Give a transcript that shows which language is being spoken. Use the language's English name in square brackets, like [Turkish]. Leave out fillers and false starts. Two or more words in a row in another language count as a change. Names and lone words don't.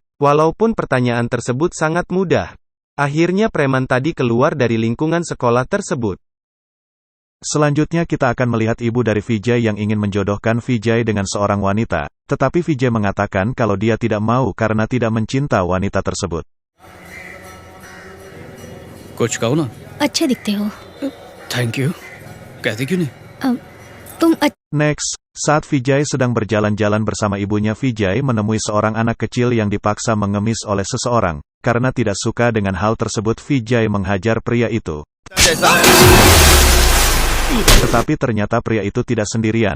[Indonesian] Walaupun pertanyaan tersebut sangat mudah. Akhirnya preman tadi keluar dari lingkungan sekolah tersebut. Selanjutnya kita akan melihat ibu dari Vijay yang ingin menjodohkan Vijay dengan seorang wanita, tetapi Vijay mengatakan kalau dia tidak mau karena tidak mencinta wanita tersebut. [Hindi] कुछ कहो ना। अच्छे दिखते हो। [English] thank you. [Hindi] कहते क्यों नहीं? तुम [Indonesian] Next, saat Vijay sedang berjalan-jalan bersama ibunya, Vijay menemui seorang anak kecil yang dipaksa mengemis oleh seseorang. Karena tidak suka dengan hal tersebut, Vijay menghajar pria itu. Tetapi ternyata pria itu tidak sendirian.